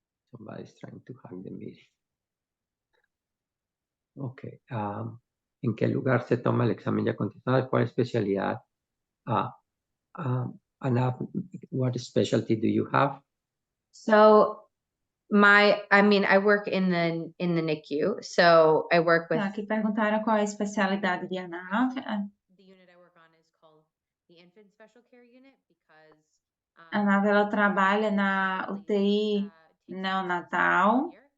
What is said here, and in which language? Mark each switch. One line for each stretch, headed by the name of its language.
English: Somebody's trying to hack the meeting. Okay.
Spanish: ¿En qué lugar se toma el examen ya contestado? ¿Cuál especialidad?
English: Anna, what specialty do you have? So I work in the NICU, so I work with
Portuguese: Aqui perguntaram qual é a especialidade de ANAV.
English: the unit I work on is called the Infant Special Care Unit because
Portuguese: A ANAV, ela trabalha na UTI neonatal.